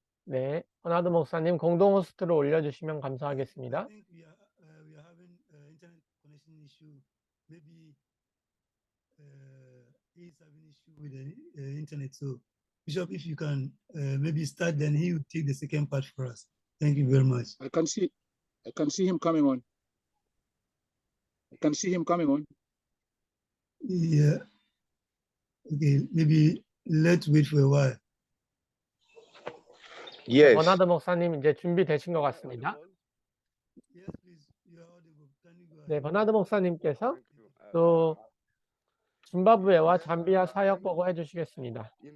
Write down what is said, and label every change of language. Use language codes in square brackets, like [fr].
[ko] 네, 버나드 목사님 공동 호스트로 올려주시면 [en] I [ko] 감사하겠습니다. [en] think we are having internet connection issue. Maybe he's having issue with the internet. So, Bishop, if you can maybe start, then he will take the second part for us. Thank you very much. I can see him coming on. I can see him coming on. Yeah. Okay, maybe let's wait for a while. Yes. [ko] 버나드 목사님 이제 준비되신 것 같습니다. [en] Yes, please. You are audible. Can you go ahead? [ko] 네, 버나드 목사님께서 또 짐바브웨와 잠비아 사역 보고 해주시겠습니다.